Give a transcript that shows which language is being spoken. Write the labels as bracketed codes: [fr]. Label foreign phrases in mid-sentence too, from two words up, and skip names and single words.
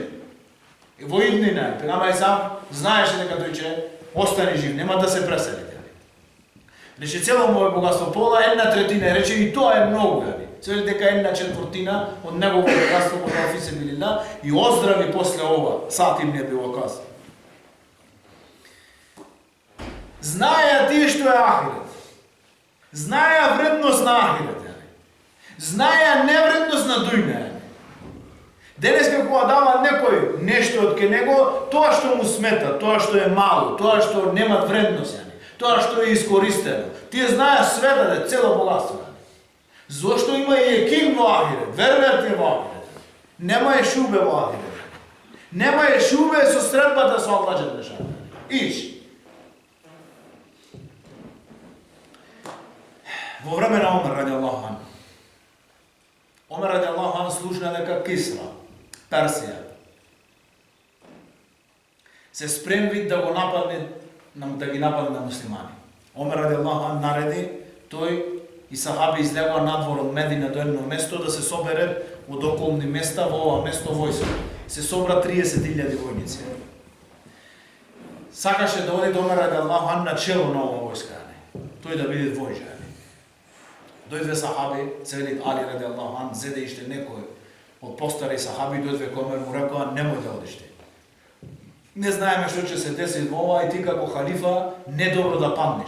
[mk] И во иднина, пегамбер сам знаеше дека тој ќе остане жив, нема да се пресели. Рече, цело моје богатство, пола, една третина. Рече, и тоа е многу. Се вели дека една четвртина од негово богатство го дал [ar] في سبيل الله [mk] и оздрави после ова. Саад ибн Аби Вакас. Знаеја тие што е ахирет. Знаеја вредност на ахирет. Знаеја невредност на дујна. Денеска кога дава некој нешто од ке него, тоа што му смета, тоа што е мало, тоа што нема вредност, тоа што е искористено. Тие знаеја све да е цело богатство. Зошто има и екин во ахирет, верувате во ахирет. Нема е шубе во ахирет. Нема е шубе со средбата со Аллах [ar] جل شأنه. [mk] Иш. Во време на Омер [ar] رضي الله عنه. [mk] Омер [ar] رضي الله عنه [mk] слушна дека Кисра, Персија, се спремви да го нападне, да ги нападне на муслимани. Омер [ar] رضي الله عنه [mk] нареди, тој и сахаби излегоа надвор од Медина до едно место да се соберат од околни места во ова место војска. Се собра 30.000 војници. Сакаше да оди до Омер [ar] رضي الله عنه [mk] на чело на ова војска. Тој да биде војжа. Дојдве сахаби, се вели Али [ar] رضي الله عنه, [mk] зеде иште некој од постари сахаби, дојдве кој Омер му рекоа, немој да одиш ти. Не знаеме што ќе се деси во ова и ти како халифа не добро да паднеш.